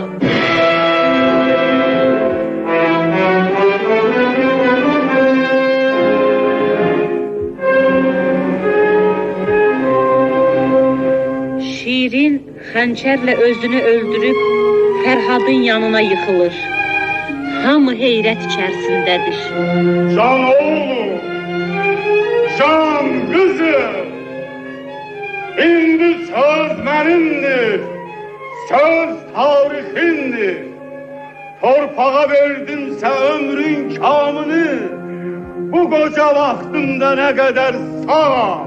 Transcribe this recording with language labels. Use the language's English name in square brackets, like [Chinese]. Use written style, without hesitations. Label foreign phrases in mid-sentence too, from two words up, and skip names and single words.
[Azerbaijani] Şirin xəncərlə özünü öldürüb Fərhadın yanına yıxılır. Hamı heyrət içərisindədir. Can oğlum! [Turkish] Can kızım! [Azerbaijani] İndi [Turkish] söz benimdir. [Azerbaijani] Söz tarixindir. Torpağa verdimsə ömrün kamını. [Turkish] Bu koca vaxtımda ne kadar sağam.